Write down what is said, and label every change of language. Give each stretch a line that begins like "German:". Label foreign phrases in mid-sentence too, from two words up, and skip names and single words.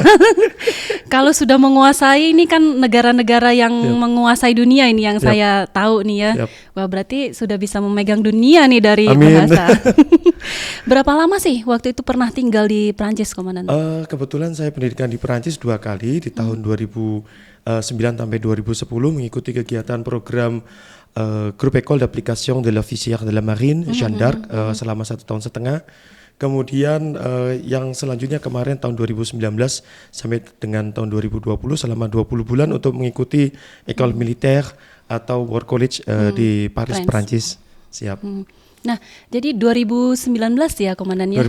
Indonesian: Kalau sudah menguasai, ini kan negara-negara yang menguasai dunia ini yang saya tahu nih ya. Wah, berarti sudah bisa memegang dunia nih dari bahasa. Berapa lama sih waktu itu pernah tinggal di Perancis, Komandan? Kebetulan saya pendidikan di Perancis 2 kali, di tahun 2009 sampai 2010 mengikuti kegiatan program Groupe École d'Application de l'Officier de la Marine, Jeanne d'Arc, selama 1,5 tahun. Kemudian yang selanjutnya kemarin tahun 2019 sampai dengan tahun 2020 selama 20 bulan untuk mengikuti École Militaire atau War College di Paris, Perancis. Siap. Nah, jadi 2019 ya, Komandan ya?